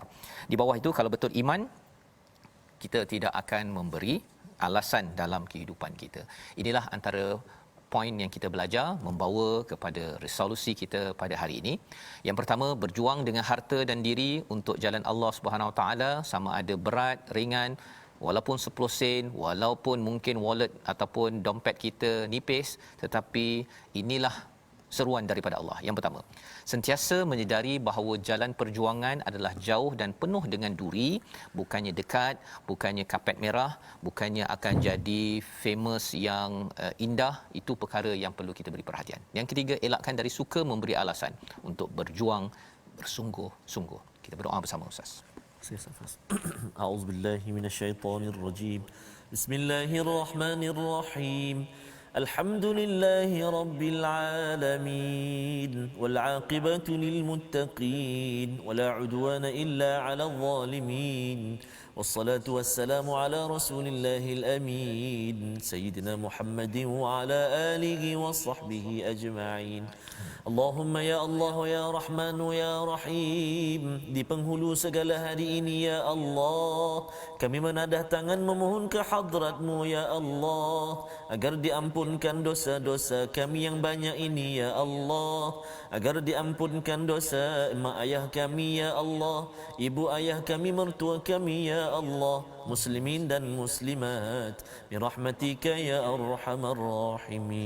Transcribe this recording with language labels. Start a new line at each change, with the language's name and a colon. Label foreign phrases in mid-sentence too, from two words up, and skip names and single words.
Malay: Di bawah itu, kalau betul iman, kita tidak akan memberi alasan dalam kehidupan kita. Inilah antara poin yang kita belajar membawa kepada resolusi kita pada hari ini. Yang pertama, berjuang dengan harta dan diri untuk jalan
Arabic: الله سبحانه وتعالى,
Malay: sama ada berat, ringan, walaupun 10 sen, walaupun mungkin wallet ataupun dompet kita nipis, tetapi inilah seruan daripada Allah. Yang pertama, sentiasa menyedari bahawa jalan perjuangan adalah jauh dan penuh dengan duri, bukannya dekat, bukannya kapet merah, bukannya akan jadi famous yang indah. Itu perkara yang perlu kita beri perhatian. Yang ketiga, elakkan dari suka memberi alasan untuk berjuang bersungguh-sungguh. Kita berdoa bersama Ustaz.
Arabic: أعوذ بالله من الشيطان الرجيم. بسم الله الرحمن الرحيم. الحمد لله رب العالمين. والعاقبة للمتقين. ولا عدوان إلا على الظالمين. والصلاة والسلام على رسول الله الأمين. سيدنا محمد وعلى آله وصحبه أجمعين. اللهم يا الله يا رحمن يا رحيم.
Malay: Di penghulu segala hari ini
Arabic: يا الله,
Malay: kami menadah tangan memohon ke hadrat-Mu
Arabic: يا الله,
Malay: agar diampunkan dosa-dosa kami yang banyak ini
Arabic: يا الله,
Malay: agar diampunkan dosa mak ayah kami
Arabic: يا الله,
Malay: ibu ayah kami, mertua kami ya Allah, muslimin dan muslimat,
Arabic: برحمتك يا أرحم الراحمين.